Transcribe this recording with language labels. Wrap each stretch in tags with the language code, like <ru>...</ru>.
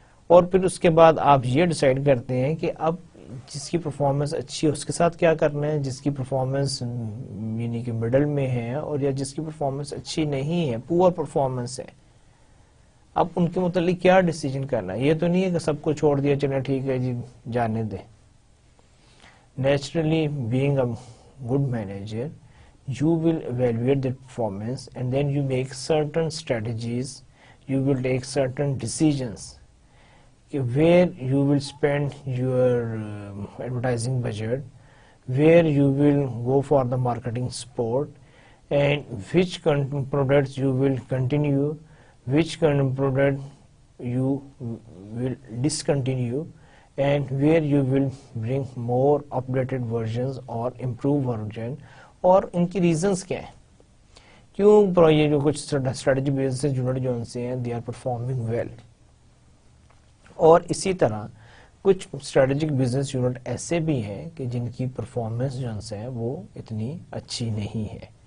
<ur>اور پھر اس کے بعد آپ یہ ڈیسائیڈ کرتے ہیں کہ اب جس کی پرفارمنس اچھی ہے اس کے ساتھ کیا کرنا ہے, جس کی پرفارمنس یعنی کہ مڈل میں ہے اور یا جس کی پرفارمنس اچھی نہیں ہے, پور پرفارمنس ہے, اب ان کے متعلق کیا ڈیسیجن کرنا ہے. یہ تو نہیں ہے کہ سب کو چھوڑ دیا چلیں ٹھیک ہے جی جانے دیں.</ur> <en>Naturally being a good manager you will evaluate the performance and then you make certain strategies, you will take certain decisions where you will spend your advertising budget, where you will go for the marketing support, and which products you will continue, which product you will discontinue, and where you will bring more updated versions or improved version.</en> <ur>اور ان کی reasons کیا ہیں کیوں یہ جو کچھ strategy business unit جو ان سے ہیں</ur> <en>They are performing well.</en> <ur>اور اسی طرح کچھ اسٹریٹجک بزنس یونٹ ایسے بھی ہیں کہ جن کی پرفارمنس جو ہے وہ اتنی اچھی نہیں ہے.</ur>